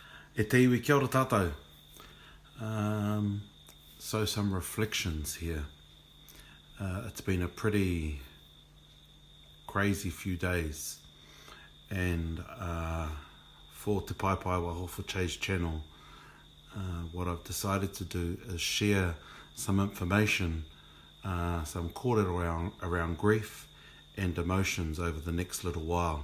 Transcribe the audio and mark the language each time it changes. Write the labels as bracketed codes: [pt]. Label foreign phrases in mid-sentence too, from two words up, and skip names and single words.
[mi] E te iwi, kia ora tātou. [en] So some reflections here. It's been a pretty crazy few days, and for Te Pai Pai Waho for Chase channel, what I've decided to do is share some information, some kōrero around grief and emotions over the next little while.